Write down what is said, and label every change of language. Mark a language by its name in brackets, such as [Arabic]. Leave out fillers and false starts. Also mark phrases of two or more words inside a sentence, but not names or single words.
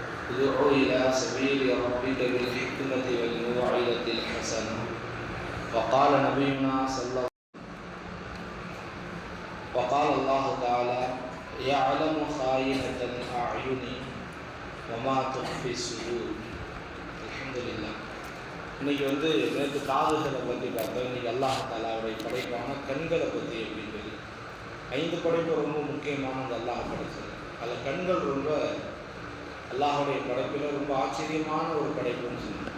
[Arabic] ادع إلى سبيل ربك بالحكمة والموعظة الحسنة. وقال نبينا وقال الله تعالى يعلم خائنة الأعين وما تخفي الصدور. الحمد لله. [Tamil] இன்னைக்கு நேற்று காதுகளை பற்றி பார்த்தோம். இன்னைக்கு அல்லாஹ் தாலாவுடைய படைப்பான கண்களை பற்றி அப்படின்னு சொல்லி 5 படைப்பு ரொம்ப முக்கியமான அந்த அல்லாஹ் படைச்சது. அதில் கண்கள் ரொம்ப அல்லாஹுடைய படைப்பில் ரொம்ப ஆச்சரியமான ஒரு படைப்புன்னு சொன்னோம்.